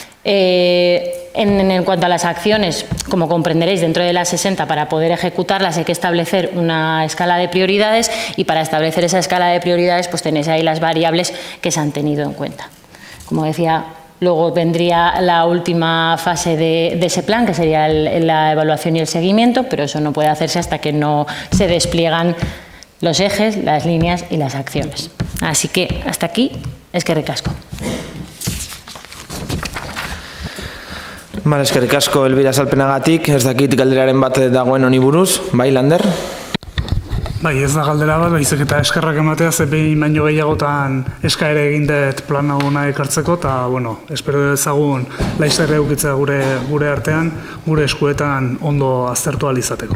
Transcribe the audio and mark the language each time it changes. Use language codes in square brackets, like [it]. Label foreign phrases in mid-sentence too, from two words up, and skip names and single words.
[es] En cuanto a las acciones, como comprenderéis, dentro de las 60, para poder ejecutarlas hay que establecer una escala de prioridades y para establecer esa escala de prioridades pues tenéis ahí las variables que se han tenido en cuenta. Como decía, luego vendría la última fase de ese plan, que sería la evaluación y el seguimiento, pero eso no puede hacerse hasta que no se despliegan los ejes, las líneas y las acciones. Así que hasta aquí, [eu] eskerrik asko. Vale, eskerrik asko Elbira azalpenagatik, ez dakit galderaren bat dagoen honi buruz, bai, Lander? Bai, ez da galdera bat, baizik eta eskerrak ematea ze behin baino gehiagotan eskaera egin dut plan hona ekartzeko, eta, bueno, espero dezagun laster edukitzea gure artean, gure eskuetan ondo aztertu ahal izateko.